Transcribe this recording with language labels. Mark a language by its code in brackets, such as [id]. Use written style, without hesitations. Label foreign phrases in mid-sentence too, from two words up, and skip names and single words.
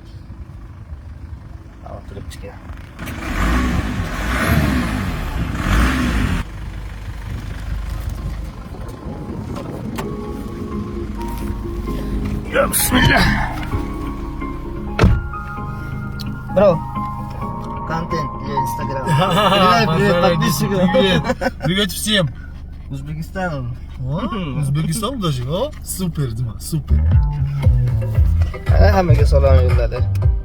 [uz] Turibdi. [ar] يا بسم الله. [uz] Bro. [ru] Контент для Инстаграма. Привет, подписчикам. Привет. Привет всем. Узбекистан. O'zbekiston даже, Super, Dima, super. [uz] Hammaga salom yo'lladi.